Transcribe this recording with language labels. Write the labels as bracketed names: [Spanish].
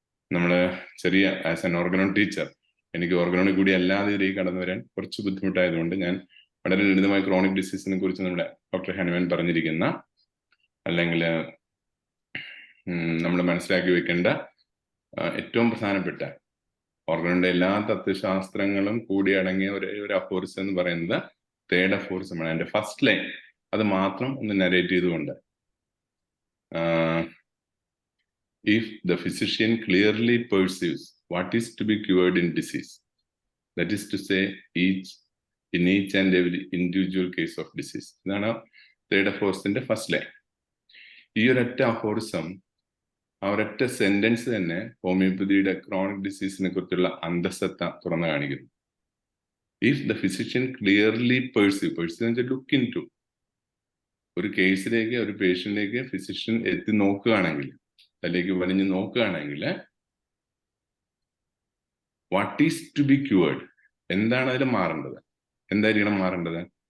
[Malayalam] നമ്മൾ ചെറിയ [English] as an Organon teacher, [Malayalam] എനിക്ക് ഓർഗനോണിൽ കൂടി അല്ലാതെ ഇതിലേക്ക് കടന്നു വരാൻ കുറച്ച് ബുദ്ധിമുട്ടായതുകൊണ്ട് ഞാൻ വളരെ ലളിതമായ ക്രോണിക് ഡിസീസിനെ കുറിച്ച് നമ്മുടെ ഡോക്ടർ ഹനുമാൻ പറഞ്ഞിരിക്കുന്ന, അല്ലെങ്കിൽ നമ്മൾ മനസ്സിലാക്കി വെക്കേണ്ട ഏറ്റവും പ്രധാനപ്പെട്ട ഓർഗനോണിന്റെ എല്ലാ തത്വശാസ്ത്രങ്ങളും കൂടി അടങ്ങിയ ഒരു അഫോറിസം എന്ന് പറയുന്നത് തേർഡ് അഫോറിസമാണ്. അതിന്റെ ഫസ്റ്റ് ലൈൻ അത് മാത്രം ഒന്ന് നരേറ്റ് ചെയ്തുകൊണ്ട്, [English] if the physician clearly perceives what is to be cured in disease, that is to say in each and every individual case of disease. [Malayalam] ഇതാണ് തേർഡ് അഫോറിസത്തിന്റെ ഫസ്റ്റ് ലൈൻ. ഈ ഒരൊറ്റ aphorism, ആ ഒരൊറ്റ sentence തന്നെ ഹോമിയോപ്പതിയുടെ ക്രോണിക് ഡിസീസിനെ കുറിച്ചുള്ള അന്തസത്ത തുറന്നു കാണിക്കുന്നു. [English] if the physician clearly perceive look in to, [Malayalam] ഒരു കേസിലേക്ക്, ഒരു പേഷ്യന്റിലേക്ക് ഫിസിഷ്യൻ എത്തി നോക്കുകയാണെങ്കിൽ, അതിലേക്ക് വലിഞ്ഞ് നോക്കുകയാണെങ്കിൽ, [English] what is to be cured, [Malayalam] എന്താണ് അതിൽ മാറേണ്ടത്, എന്തായിരിക്കണം മാറേണ്ടത്?